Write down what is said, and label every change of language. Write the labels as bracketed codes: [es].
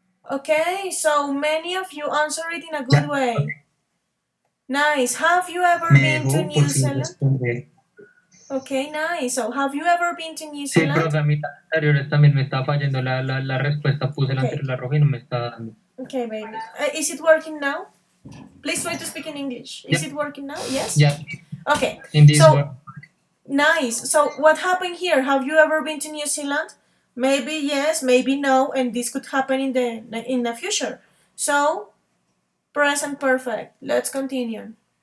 [en] Okay, so many of you answer it in a good way. Nice. Have you ever been to New Zealand? Okay, nice. So, have you ever been to New [es] Sí, [en] Zealand? [es] profe, a mí anteriores también me está fallando la respuesta. Puse la [en] Okay. [es] anterior la roja y no me está dando. [en] Okay, baby. Is it working now? Please try to speak in English. Is it working now? Yes? Yeah. Okay. In this So, one. nice. So, what happened here? Have you ever been to New Zealand? Maybe yes, maybe no, and this could happen in the future. So, present perfect. Let's continue.